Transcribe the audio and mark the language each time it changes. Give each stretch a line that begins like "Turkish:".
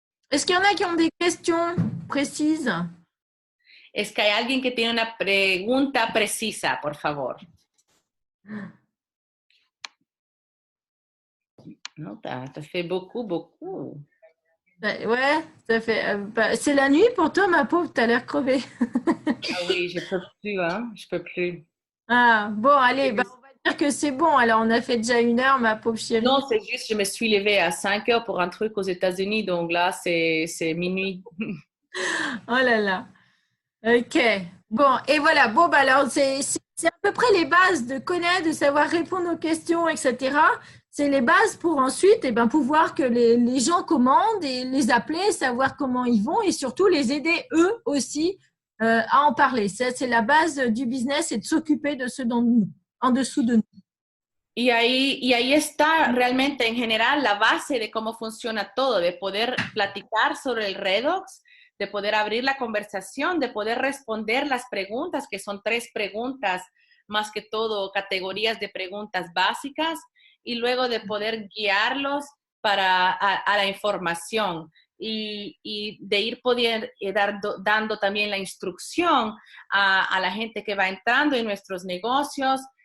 French: Est-ce qu'il y en a qui ont des questions précises?
Spanish: Es que hay alguien que tiene una pregunta precisa, por favor.
French: No, t'as fait beaucoup. Ouais, ça fait. C'est la nuit pour toi, ma pauvre, t'as l'air crevée. Ah oui, je peux plus, hein, je peux plus. Ah, bon, allez, on va dire que c'est bon. Alors, on a fait déjà 1 heure, ma pauvre chérie. Non, c'est juste, je me suis levée à 5 heures pour un truc aux États-Unis, donc là, c'est minuit. Oh là là. Ok. Bon, et voilà. Bon, bah alors, c'est à peu près les bases de connaître, de savoir répondre aux questions, etc. C'est les bases pour ensuite pouvoir que les gens commandent et les appeler, savoir comment ils vont et surtout les aider eux aussi à en parler. Ça, c'est la base du business et de s'occuper de ceux en dessous de nous.
Spanish: Y ahí está realmente en general la base de cómo funciona todo, de poder platicar sobre el redox, de poder abrir la conversación, de poder responder las preguntas, que son 3 preguntas, más que todo categorías de preguntas básicas, y luego de poder guiarlos a la información y de ir dando también la instrucción a la gente que va entrando en nuestros negocios,